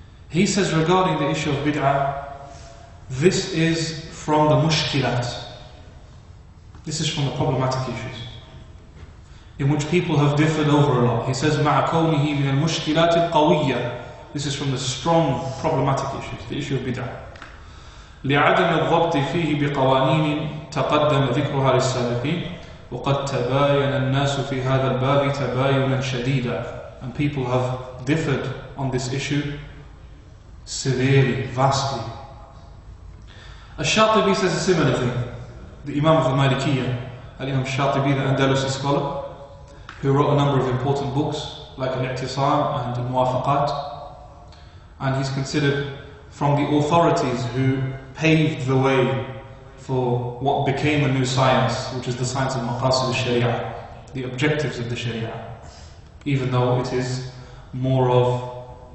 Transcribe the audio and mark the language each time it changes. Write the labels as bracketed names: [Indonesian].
[English] He says regarding the issue of bid'ah, this is from the mushkilat. This is from the problematic issues, in which people have differed over a lot. He says, [Arabic] مَعَ كَوْنِهِ مِنَ الْمُشْكِلَاتِ الْقَوِيَّةِ. [English] This is from the strong problematic issues, the issue of bid'ah. [Arabic] لعدم الضبط فيه بقوانين تقدم ذكرها للسابقين وقد تباين الناس في هذا الباب تباينا شديدا. [English] And people have differed on this issue severely, vastly. Al-Shatibi says a similar thing. The Imam of the Malikiyyah, Al-Imam Shatibi, the Andalusi scholar, who wrote a number of important books like Al-I'tisam and Al-Muwafaqat, and he's considered from the authorities who paved the way for what became a new science, which is the science of maqasid al-sharia, the objectives of the sharia, even though it is more of